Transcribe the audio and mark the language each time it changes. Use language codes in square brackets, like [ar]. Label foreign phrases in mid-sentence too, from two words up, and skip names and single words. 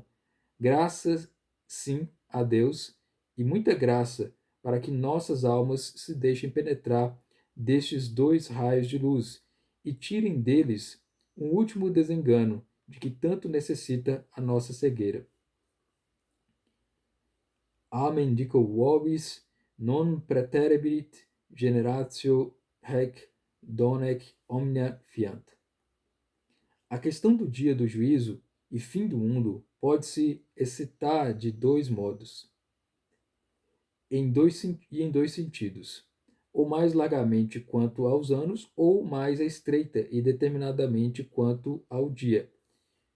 [pt] Graças, sim, a Deus, e muita graça, para que nossas almas se deixem penetrar destes dois raios de luz e tirem deles um último desengano de que tanto necessita a nossa cegueira. [la] Amen dico vobis, non praeterebit generatio haec donec omnia fiant. [pt] A questão do dia do juízo e fim do mundo pode-se excitar de dois modos, em dois sentidos, ou mais largamente quanto aos anos, ou mais estreita e determinadamente quanto ao dia.